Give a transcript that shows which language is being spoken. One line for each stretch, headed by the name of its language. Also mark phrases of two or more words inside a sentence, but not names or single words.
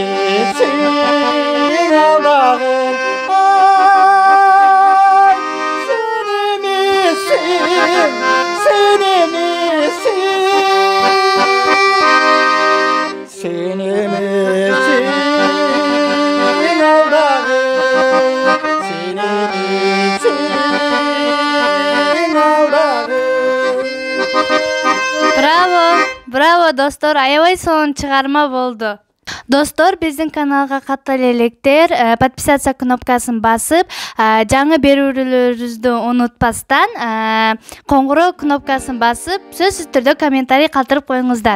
Turkish: misin Allah'ım, ay seni misin, seni misin, seni misin Allah'ım, seni misin Allah'ım.
Kyrgyz: Браво, браво достор, аябай сонун чыгарма болду. Достор, биздин каналга каттал электер, подписаться кнопкасын басып, жаңы берүүлөрүбүздү унутпастан, коңгуроо кнопкасын басып, сөзсүз түрдө комментарий калтырып коюңуздар.